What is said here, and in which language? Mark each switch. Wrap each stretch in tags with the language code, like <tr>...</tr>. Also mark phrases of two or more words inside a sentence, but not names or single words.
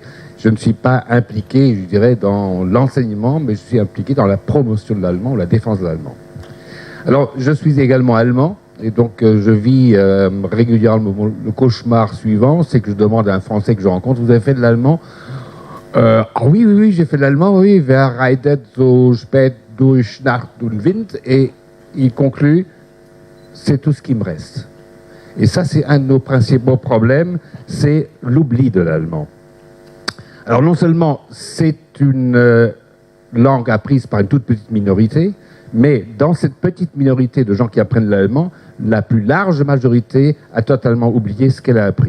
<fr>Je ne suis pas impliqué, je dirais, dans l'enseignement, mais je suis impliqué dans la promotion de l'allemand ou la défense de l'allemand. Alors, je suis également allemand, et donc je vis régulièrement le cauchemar suivant, c'est que je demande à un Français que je rencontre, vous avez fait de l'allemand? Oui, j'ai fait de l'allemand, oui.</fr> <de>Wer reitet so spät durch Nacht und Wind?</de> <fr>Et il conclut, c'est tout ce qui me reste. Et ça, c'est un de nos principaux problèmes, c'est l'oubli de l'allemand. Alors non seulement c'est une langue apprise par une toute petite minorité, mais dans cette petite minorité de gens qui apprennent l'allemand, la plus large majorité a totalement oublié ce qu'elle a appris.</fr>